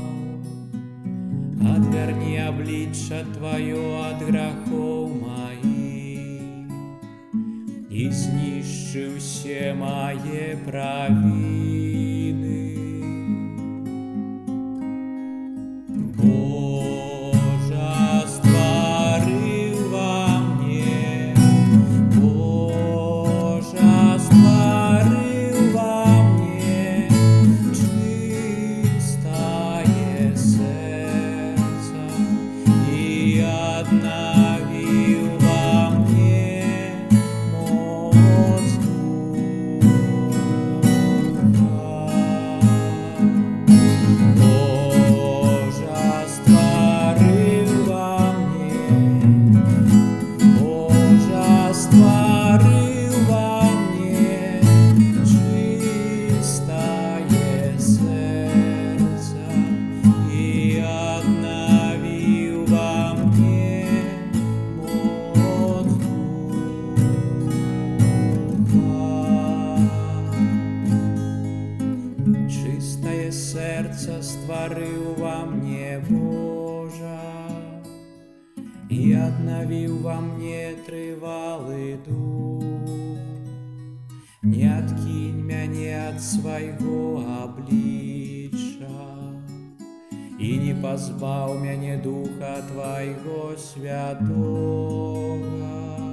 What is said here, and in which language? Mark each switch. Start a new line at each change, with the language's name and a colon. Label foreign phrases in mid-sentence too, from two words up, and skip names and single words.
Belarusian: Адвярні аблічча тваё ад грахоў маіх і знішчы ўсе мае правіны. Божа, ствары во мне, Божа, ствары
Russian: во мне чистое сердце и обнови во мне моц духа.
Belarusian: Божа, ствары во мне, Божа, ствары во мне
Russian: чистое сердце и обнови во мне моц духа. Чистое сердце
Belarusian: стварыў во мне, Божа, і аднавіў во мне трывалы дух. Не адкінь мяне ад свайго аблічча і не пазбаў мяне духа твайго святога.